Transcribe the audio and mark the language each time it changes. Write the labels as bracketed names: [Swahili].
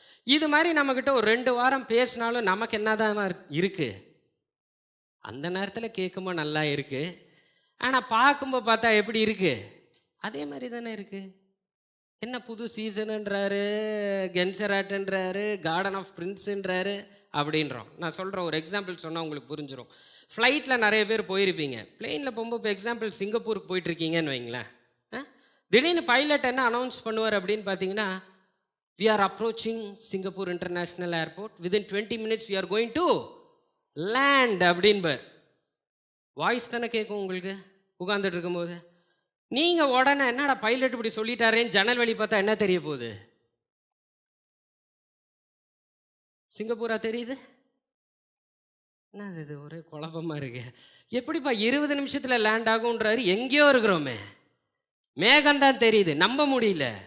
[Tamil] இது மாதிரி நம்மக்கிட்ட ஒரு 2 வாரம் பேசினாலும் நமக்கு என்னதான் இருக்குது, அந்த நேரத்தில் கேட்கும்போது நல்லா இருக்குது, ஆனால் பார்க்கும்போது பார்த்தா எப்படி இருக்குது, அதே மாதிரி தானே இருக்குது. என்ன புது சீசனுன்றாரு, கென்சராட்டுன்றாரு, கார்டன் ஆஃப் பிரின்ஸுன்றாரு அப்படின்றோம். நான் சொல்கிறேன், ஒரு எக்ஸாம்பிள் சொன்னால் உங்களுக்கு புரிஞ்சிடும். ஃப்ளைட்டில் நிறைய பேர் போயிருப்பீங்க, பிளெயினில் போகும்போது இப்போ எக்ஸாம்பிள் சிங்கப்பூருக்கு போயிட்டுருக்கீங்கன்னு வைங்களேன். திடீர்னு பைலட் என்ன அனௌன்ஸ் பண்ணுவார் அப்படின்னு பார்த்தீங்கன்னா, [English] we are approaching Singapore International Airport, within 20 minutes we are going to land [Tamil] அப்படின்பார். Voice தானே கேட்கும் உங்களுக்கு உட்காந்துட்டு இருக்கும்போது. நீங்கள் உடனே என்னடா பைலட் இப்படி சொல்லிட்டாரேன்னு ஜன்னல் வழி பார்த்தா என்ன தெரிய போகுது, சிங்கப்பூரா தெரியுது. என்ன இது ஒரே குழப்பமாக இருக்கு, எப்படிப்பா 20 நிமிஷத்தில் லேண்ட் ஆகுன்றாரு, எங்கேயோ இருக்கிறோமே, மேகம்தான் தெரியுது, நம்ப முடியல.